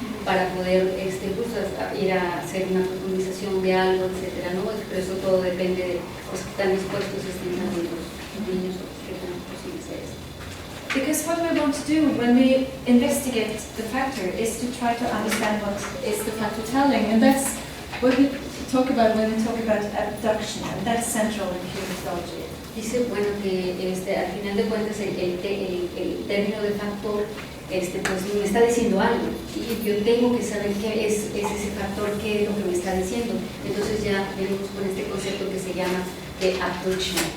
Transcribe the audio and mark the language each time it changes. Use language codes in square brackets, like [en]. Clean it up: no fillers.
[es] Para poder pues, ir a hacer una profundización de algo, etcétera, ¿no? Pero eso todo depende de pues, que están dispuestos estén también los niños o que tan posible sea eso. [en] Because what we want to do when we investigate the factor is to try to understand what is the factor telling, and that's what we talk about when we talk about abduction, and that's central in human methodology. [es] Dice, bueno, que al final de cuentas el término de factor pues me está diciendo algo y yo tengo que saber qué es ese factor, qué es lo que me está diciendo. Entonces ya venimos con este concepto que se llama de abduction.